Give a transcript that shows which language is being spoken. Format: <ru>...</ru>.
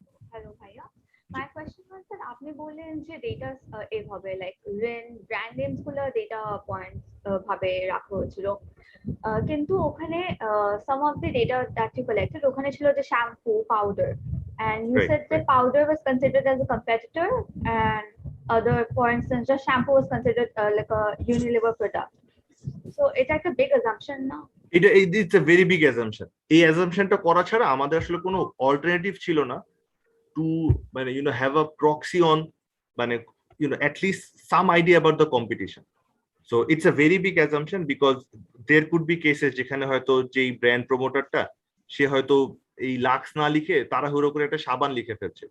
<bn>Hello ভাইয়া,</bn> <en>my question was sir</en> <bn>আপনি বললেন যে ডেটা এভাবে লাইক ব্র্যান্ড নেমস গুলো ডেটা পয়েন্টস ভাবে রাখা হয়েছিল, কিন্তু ওখানে</bn> <en>some of the data that you collected</en> <bn>ওখানে ছিল যে shampoo powder,</bn> <en>and you Right, said that right. powder was considered as a competitor and other, for instance, just shampoo was considered like a Unilever product. So it's like a big assumption now. It's a very big assumption.</en> <bn>এই অ্যাজাম্পশনটা করা ছাড়া আমাদের আসলে কোনো alternative ছিল না two মানে</bn> <en>have a proxy on</en> <bn>মানে</bn> <en>at least some idea about the competition. So it's a very big assumption because there could be cases</en> <bn>যেখানে হয়তো যেই ব্র্যান্ড প্রমোটারটা সে হয়তো এই লাক্স না লিখে তাড়াহুড়ো করে একটা সাবান লিখে ফেলছে।</bn>